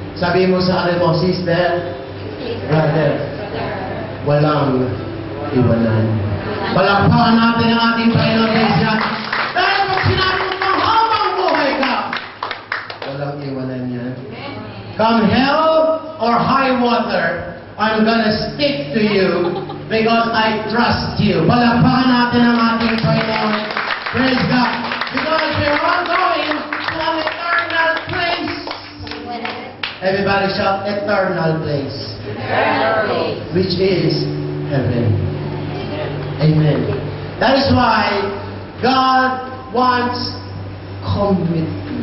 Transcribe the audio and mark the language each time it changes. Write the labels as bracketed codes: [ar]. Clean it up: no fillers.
[tl] Sabi mo sa akin mo, sister, brother, walang iwanan. Palakpakan natin ang ating Panginoon Christ. Dahil pag sinabi mo pang habang buhay ka, walang iwanan yan. [en] Come hell or high water, I'm gonna stick to you because I trust you. [tl] Palakpakan natin ang ating Panginoon. [en] Praise God. Because we're all going to an eternal place. Everybody shout, eternal place. Which is heaven. Amen. That is why God wants commitment.